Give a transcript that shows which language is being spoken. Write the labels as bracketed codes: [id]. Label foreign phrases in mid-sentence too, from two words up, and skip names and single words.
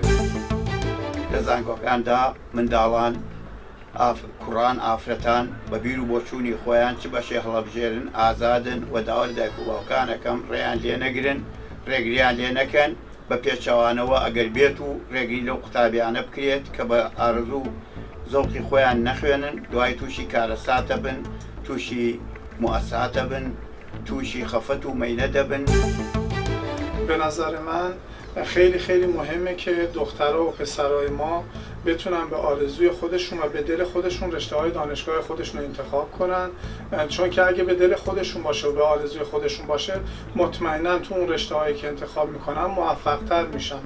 [ckb] لە زانکۆکاندا منداڵان کوڕان ئافرەتان بە بیر و بۆچوونی خۆیان چ بەشێ هەڵەبژێرن ئازادن و داوای دایک و باوکانەکەم ڕێیان لێ نەگرن ڕێگریان لێ نەکەن بە پێچەوانەوە ئەگەر بێت و ڕێگری لەو قوتابیانە بکرێت کە بە ئارزوو زەوقی خۆیان نەخوێنن دوای تووشی کارەساتە بن تووشی موەسساتە بن تووشی خەفەت و مەینە دەبن. [fa] به نظر من خیلی خیلی مهمه که دخترها و پسرای ما بتونن به آرزوی خودشون و به دل خودشون رشته‌های دانشگاه خودشون رو انتخاب کنن، چون که اگه به دل خودشون باشه و به آرزوی خودشون باشه مطمئنا تو اون رشته‌هایی که انتخاب میکنن موفق‌تر میشن.